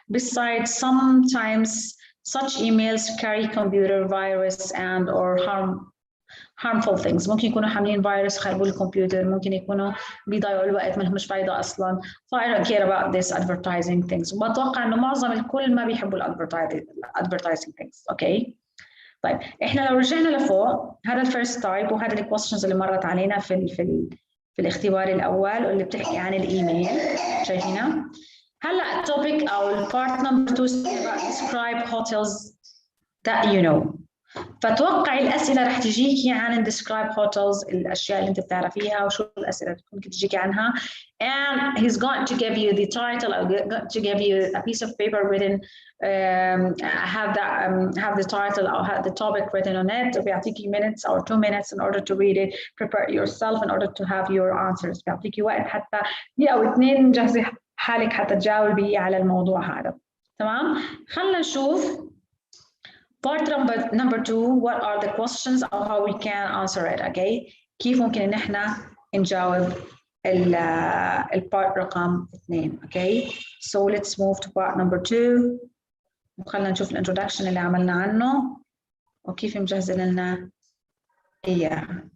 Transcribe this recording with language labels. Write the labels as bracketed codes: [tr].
[en] Besides, sometimes such emails carry computer virus and or harmful things. [ar] ممكن يكونوا حاملين فيروس خربوا الكمبيوتر، ممكن يكونوا بيضيعوا الوقت، ما لهمش فايدة أصلاً. [en] So I don't care about this advertising things. [ar] وبتوقع إنه معظم الكل ما بيحبوا [en] advertising things. Okay. [ar] طيب إحنا لو رجعنا لفوق، هذا الفيرست تايب وهذا الكويستشنز اللي مرت علينا في الاختبار الأول واللي بتحكي عن الإيميل، شايفينها؟ هلا التوبيك أو البارت نمبر 2 [en] describe hotels that you know. [ar] فتوقعي الأسئلة رح تجيكي عن [en] describe hotels، [ar] الأشياء اللي أنت بتعرفيها وشو الأسئلة اللي ممكن تجيكي عنها. [en] And he's going to give you the title, or going to give you a piece of paper written, have the title or have the topic written on it. [ar] بيعطيكي [en] minutes or 2 minutes in order to read it, prepare yourself in order to have your answers. [ar] بيعطيكي وقت حتى دقيقة أو 2 جهزي حالك حتى تجاوبي على الموضوع هذا. تمام؟ خلنا نشوف [en] part number 2, what are the questions or how we can answer it. [ar] Okay, كيف ممكن إن إحنا نجاوب البارت رقم 2. [en] Okay, so let's move to part number 2 [ar] وخلنا نشوف الانترودكشن اللي عملنا عنه وكيف مجهزين لنا إياه.